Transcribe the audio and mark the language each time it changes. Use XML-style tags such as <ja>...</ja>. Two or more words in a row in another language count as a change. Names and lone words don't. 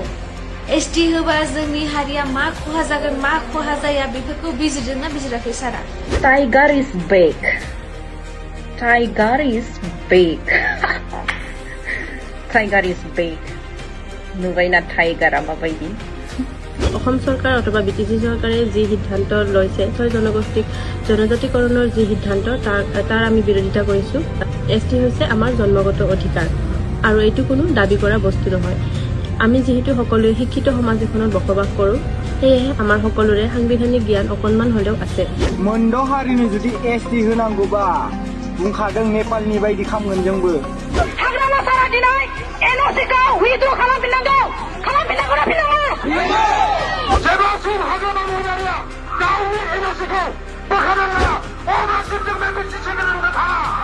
<brx>एसटि होबा जोंनि हारिया मा खहा जागोन, मा खहा जाया बेफोरखौ बिजिरदोंना बिजिराखै सारा?</brx> <en>Tiger is back, tiger is back, tiger is back.</en> <brx>नुबायना टाइगारा माबायदि?</brx> <as>অসম চৰকাৰ অথবা বিটিচি চৰকাৰে যি সিদ্ধান্ত লৈছে, 6 জনগোষ্ঠীক জনজাতিকৰণৰ যি সিদ্ধান্ত তাৰ আমি বিৰোধিতা কৰিছোঁ। এছটি হৈছে আমাৰ জন্মগত অধিকাৰ আৰু এইটো কোনো দাবী কৰা বস্তু নহয়। আমি যিহেতু সকলোৱে শিক্ষিত সমাজ এখনত বসবাস কৰোঁ, সেয়েহে আমাৰ সকলোৰে সাংবিধানিক জ্ঞান অকণমান হ'লেও আছে।</as> <brx>मोनद' हारिनो जुदि एसटि होनांगौबा बुंखादों नेपालनि बायदि खामगोन जोंबो। हाग्रामा सारा दिनै एनअसिखौ उइथ्र' खालामफिननांगौ ना फिननाङा? जेब्लासिम हाग्रामा महिलारिया गावनि एनअसिखौ बोखारनो हाया अब्लासिम जों बे मोनसे चेनेलखौ थाङा।</brx>